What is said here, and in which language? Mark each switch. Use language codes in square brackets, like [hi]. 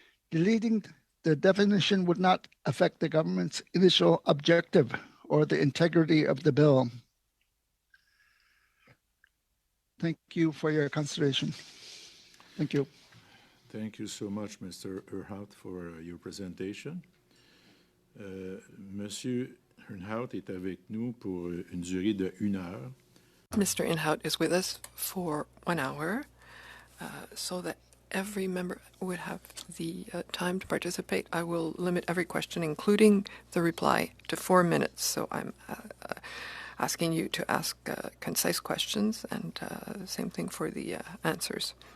[en] Deleting the definition would not affect the government's initial objective or the integrity of the bill. Thank you for your consideration. Thank you. Thank you so much, Mr. Irngaut, for your presentation. [fr] Monsieur Irngaut est avec nous pour une durée de 1 heure. [en] Mr. Irngaut is with us for 1 hour, so that every member would have the time to participate. I will limit every question, including the reply, to 4 minutes. So I'm asking you to ask concise questions, and same thing for the answers.